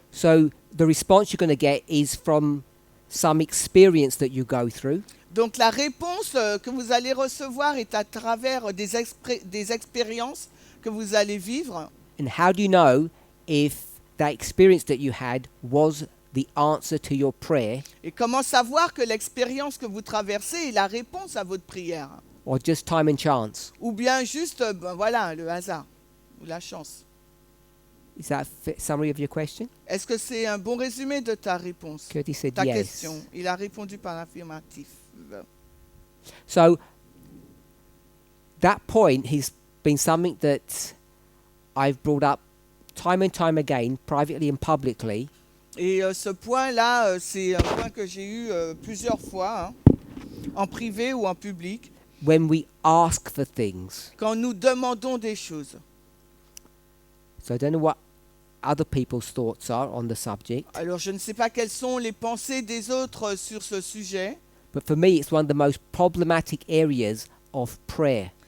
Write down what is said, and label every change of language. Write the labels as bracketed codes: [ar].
[en] so the response you're going to get is from some experience that you go through. [fr] Donc la réponse que vous allez recevoir est à travers des expériences que vous allez vivre. [en] And how do you know if that experience that you had was the answer to your prayer [fr] Et comment savoir que l'expérience que vous traversez est la réponse à votre prière? [en] or just time and chance? [fr] Ou bien juste, voilà, le hasard ou la chance. [en] Is that a summary of your question? [fr] Est-ce que c'est un bon résumé de ta réponse? [en] Curtis said [fr] Ta [en] yes. [fr] question. Il a répondu par affirmatif. [en] So that point has been something that I've brought up time and time again, privately and publicly, [fr] Et ce point-là, c'est un point que j'ai eu plusieurs fois, hein, en privé ou en public, [en] when we ask for things. [fr] quand nous demandons des choses. [en] So I don't know what other people's thoughts are on the subject, [fr] Alors, je ne sais pas quelles sont les pensées des autres sur ce sujet, [en] but for me it's one of the most problematic areas of prayer.